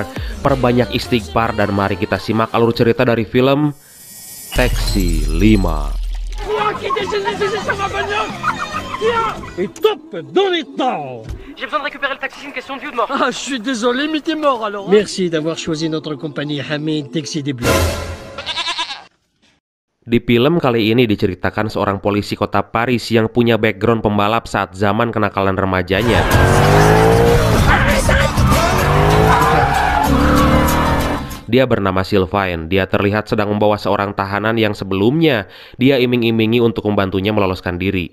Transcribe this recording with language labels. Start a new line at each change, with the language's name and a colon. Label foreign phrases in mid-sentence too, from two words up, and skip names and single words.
Indonesian: Perbanyak istighfar dan mari kita simak alur cerita dari film Taxi 5.
French: Et top dans les temps. J'ai besoin de récupérer le taxi, c'est une question de vie ou de mort. Ah, je suis désolé, mais t'es mort alors. Merci d'avoir choisi notre compagnie Hamid Taxi des Blancs.
Indonesian: Di film kali ini diceritakan seorang polisi kota Paris yang punya background pembalap saat zaman kenakalan remajanya. Dia bernama Sylvain. Dia terlihat sedang membawa seorang tahanan yang sebelumnya dia iming-imingi untuk membantunya meloloskan diri.